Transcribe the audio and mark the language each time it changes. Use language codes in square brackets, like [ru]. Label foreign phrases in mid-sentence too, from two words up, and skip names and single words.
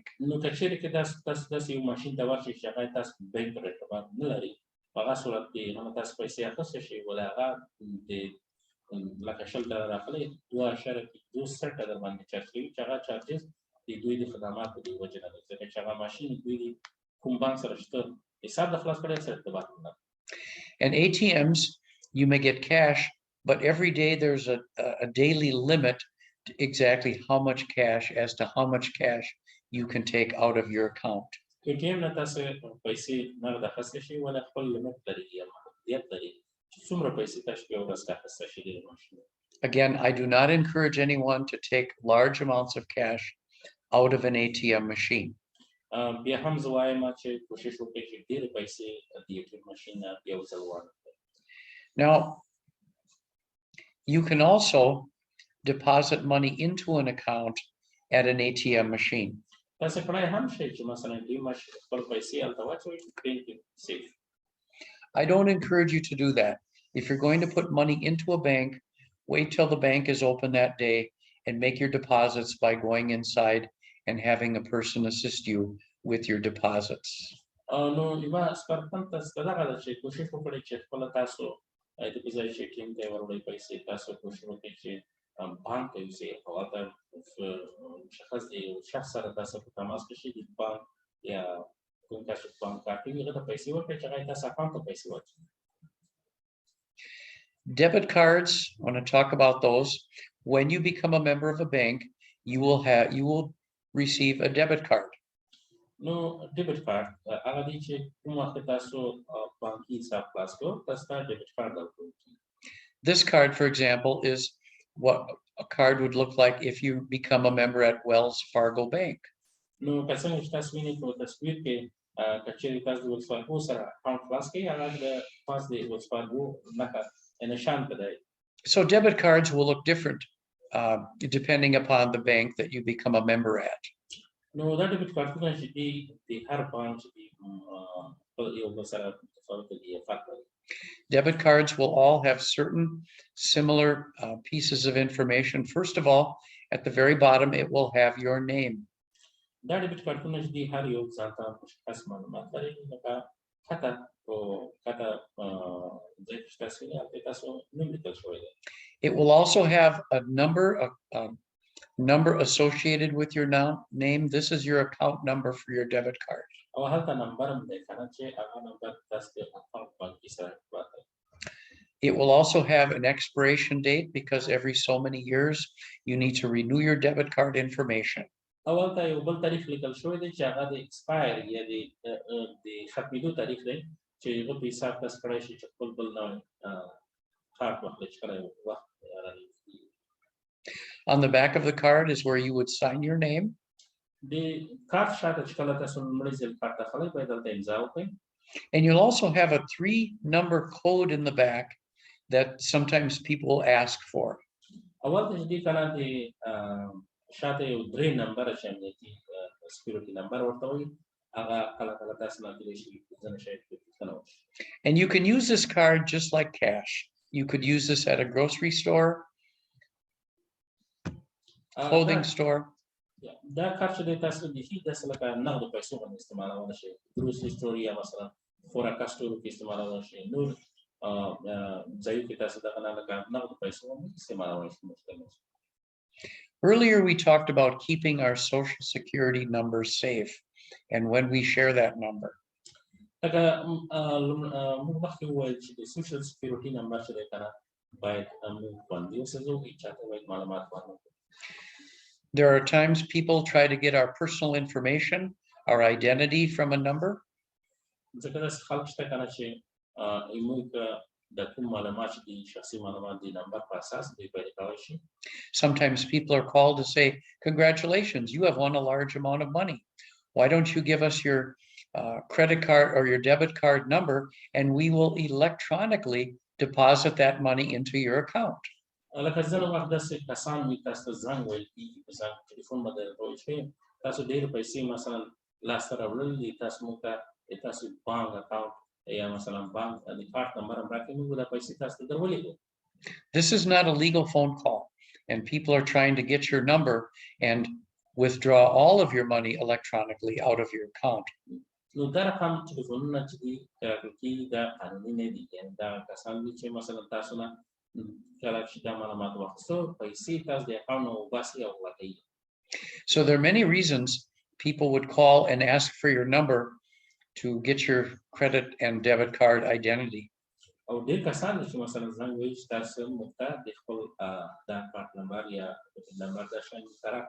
[ps] نو که چېرې کې تاسو داسې یو ماشین ته ورشئ چې هغه تاسو بانک سره ارتباط نه لري په هغه صورت کې هغه تاسو پیسې اخیستی شئ ولې هغه د لکه $100 اخلئ 2.2 در باندې چارج کوي چې هغه چارجز د دوی د خدماتو د وجې نه دی ځکه چې هغه ماشین دوی د کوم بانک سره شته حساب د خلاص کړی سره ارتباط نه لري. [en] And ATMs, you may get cash, but every day there's a daily limit to exactly how much cash as to how much cash you can take out of your account. [ps] ATM نه تاسو پیسې نغده اخیستی شئ ولې خپل لیمټ لري یا محدودیت لري چې څومره پیسې تاسو په یوه ورځ کې اخیستی شئ د ماشین. [en] Again, I do not encourage anyone to take large amounts of cash out of an ATM machine. [ps] بیا هم زه وایم چې کوشش وکړئ چې ډېرې پیسې د ATM ماشین نه یو ځل واخلئ. [en] Now, you can also deposit money into an account at an ATM machine. [ps] تاسو کولای هم شئ چې مثلا ATM ماشین خپل پیسې هلته واچوئ چې بانک کې سیف. [en] I don't encourage you to do that. If you're going to put money into a bank, wait till the bank is open that day and make your deposits by going inside and having a person assist you with your deposits. [ps] نو یوه سپارښتنه تاسو ته دغه ده چې کوشش وکړئ چې خپله تاسو د په ځای چې ATM ته یې وروړئ پیسې تاسو کوشش وکړئ چې بانک ته یوسئ او هلته مشخص د یو شخص سره تاسو په تماس کې شئ د بانک یا کوم تاسو بانک کار کوي هغه ته پیسې ورکړئ چې هغه یې تاسو اکاونټ ته پیسې واچوي. [en] Debit cards, I want to talk about those. When you become a member of a bank, you will receive a debit card. [ps] نو [en] debit card [ps] هغه دی چې کوم وخت تاسو بانکي حساب خلاص کړو تاسو ته ډیبټ کارت درکول کیږي. [en] This card, for example, is what a card would look like if you become a member at Wells Fargo Bank. [ps] نو که څنګه چې تاسو وینئ په تصویر کې که چیرې تاسو د ویلز فارګو سره اکاونټ خلاص کړئ هغه د پاس د ویلز فارګو نښه نشان ته دی. [en] So debit cards will look different depending upon the bank that you become a member at. [ps] نو دا ډیبټ کارتونه چې دي د هر بانک چې دي په یو بل سره متفاوت دي فرق لري. [en] Debit cards will all have certain similar pieces of information. First of all, at the very bottom, it will have your name. [ps] دا ډیبټ کارتونه چې دي هر یو ځان ته مشخص معلومات لري لکه کته ځای چې تاسو یې هلته تاسو نوم لیکل شوی دی. [en] It will also have a number associated with your name. This is your account number for your debit card. [ps] او هلته نمبر هم دی کنه چې هغه نمبر تاسو د اکاونټ بانکي سره ارتباط لري. [en] It will also have an expiration date because every so many years you need to renew your debit card information. [ps] او هلته یو بل تاریخ لیکل شوی دی چې هغه د ایکسپایر یا د ختمېدو تاریخ دی چې هغه په حساب تاسو کړی شي چې خپل بل نوی کارت واخلئ چې کله یو وخت رانږدې. [en] On the back of the card is where you would sign your name. [ps] د کارت شاته چې کله تاسو لومړی ځل کارت اخلئ باید هلته امضا وکړئ. [en] And you'll also have a 3-number code in the back that sometimes people ask for. [ps] اول ته چې دې کنه د شاته یو 3 نمبر چې امنیتي [en] security number [ps] ورته وایي هغه کله کله تاسو نه کېدای شي ځنه شاید پوښتنه وشي. [en] And you can use this card just like cash. You could use this at a grocery store, clothing store. [ps] دا کارت چې دی تاسو بیخي داسې لکه نغدو پیسو باندې استعمالولی شئ. [en] grocery store [ps] یا مثلا خوراکه سټورو کې استعمالولی شئ. نور ځایو کې تاسو دغه نه لکه نغدو پیسو باندې استعمالولی شئ. [en] Earlier, we talked about keeping our social security number safe and when we share that number. [ps] لکه موږ مخکې وویل چې د [en] social security number [ps] چې دی کنه باید موږ خوندي وساتو هېچا ته باید معلومات ورنکړو. [en] There are times people try to get our personal information, our identity from a number. [ps] ځکه داسې خلک شته کنه چې موږ د کوم معلومات چې دي شخصي معلومات د نمبر په اساس دوی پیدا کولی شي. [en] Sometimes people are called to say, congratulations, you have won a large amount of money. Why don't you give us your credit card or your debit card number and we will electronically deposit that money into your account. [ps] لکه ځینې وخت داسې کسان وي تاسو ته زنګ ویل کېږي په زنګ ټلیفون باندې درته ویل شي تاسو ډېرې پیسې مثلا لاسته راوړلې دي تاسو موږ ته تاسو [en] bank account [ps] یا مثلا بانک د کارت نمبر هم راکړئ موږ دا پیسې تاسو ته در ولېږو. [en] This is not a legal phone call and people are trying to get your number and withdraw all of your money electronically out of your account. [ps] نو دا رقم ټلیفونونه چې دي راکړل کېږي دا قانوني نه دي یعنې دا کسان دي چې مثلا تاسو نه کله چې دا معلومات واخیستو پیسې تاسو د اکاونټ نه وباسئ او غلا. [en] So there are many reasons people would call and ask for your number to get your credit and debit card identity. [ps] او ډېر کسان دي چې مثلا زنګ وایي چې تاسو موږ ته د خپل دا کارت نمبر یا نمبر دا شیان موږ ته راکړئ.